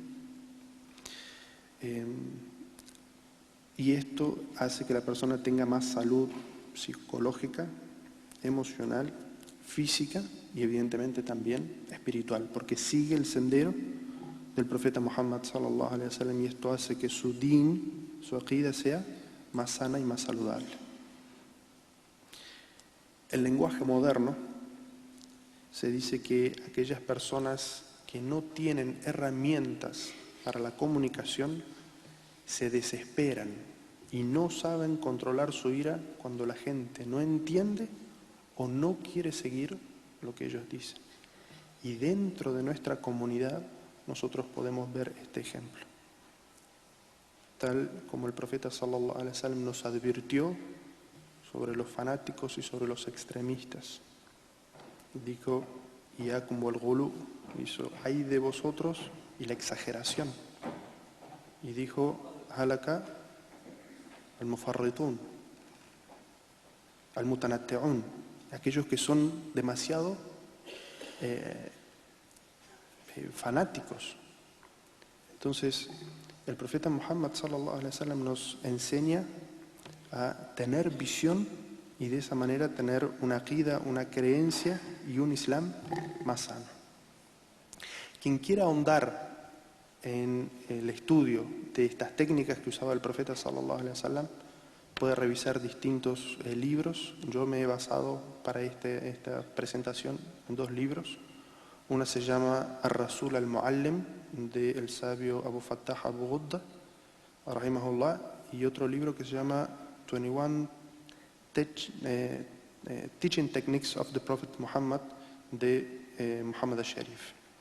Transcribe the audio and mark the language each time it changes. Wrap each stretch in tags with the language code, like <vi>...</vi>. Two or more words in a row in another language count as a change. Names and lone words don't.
<es>y esto hace que la persona tenga más salud psicológica, emocional, física y evidentemente también espiritual, porque sigue el sendero del profeta Muhammad</es> <ar>صلى الله عليه وسلم,</ar> <es>y esto hace que su din, su aqida, sea más sana y más saludable. El lenguaje moderno se dice que aquellas personas que no tienen herramientas para la comunicación se desesperan y no saben controlar su ira cuando la gente no entiende o no quiere seguir lo que ellos dicen. Y dentro de nuestra comunidad nosotros podemos ver este ejemplo. Tal como el profeta</es> <ar>صلى الله عليه وسلم</ar> <es>nos advirtió sobre los fanáticos y sobre los extremistas. Dijo:</es> <ar>إياكم والغلو,</ar> <es>hizo hay de vosotros y la exageración. Y dijo,</es> <ar>هلك المفرطون المتنطعون,</ar> <es>aquellos que son demasiado fanáticos. Entonces, el profeta Muhammad</es> <ar>صلى الله عليه وسلم</ar> <es>nos enseña a tener visión y de esa manera tener una aqida, una creencia y un Islam más sano. Quien quiera ahondar en el estudio de estas técnicas que usaba el profeta</es> <ar>صلى الله عليه وسلم</ar> <es>puede revisar distintos libros. Yo me he basado para esta presentación en 2 libros. Una se llama Ar-Rasul al-Muallim, del sabio Abu Fattah Abu Ghudda, rahimahullah, y otro libro que se llama 21 Teaching Techniques of the Prophet Muhammad, de Muhammad al-Sharif.</es>